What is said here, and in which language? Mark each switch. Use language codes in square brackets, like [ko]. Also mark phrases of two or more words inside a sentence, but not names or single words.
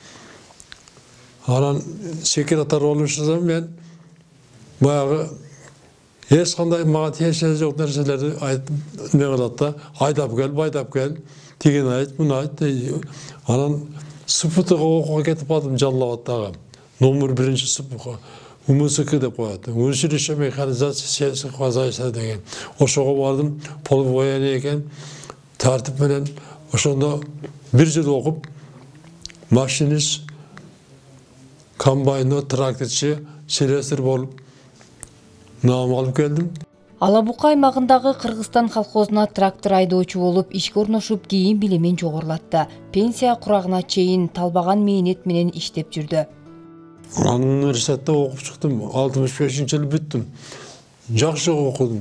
[ky] Анан секретар болушсам мен баягы эч кандай мага тиешеси жок нерселерди айтып не кылат да, айдап кел, байдап кел, тиген айт, муну айт. Анан СПТга окууга кетип калдым Жалал-Абадтагы. Номер 1-чи СПТга. УМСК деп коет. [ru] Училище механизация сельского хозяйства деген. [ky] Ошого бардым, полувоенный экен. тартип менен ошондо бир жыл окуп машинист, комбайно, тракторчу, селесир болуп нам алып келдим. Алабука аймагындагы Кыргызстан колхозуна трактор айдоочу болуп ишке орношуп кийин билимин жогорулатты. Пенсия курагына чейин талбаган мээнет менен иштеп жүрдү. Университетте окуп чыктым. 65-жылы бүттүм. Жакшы окудум.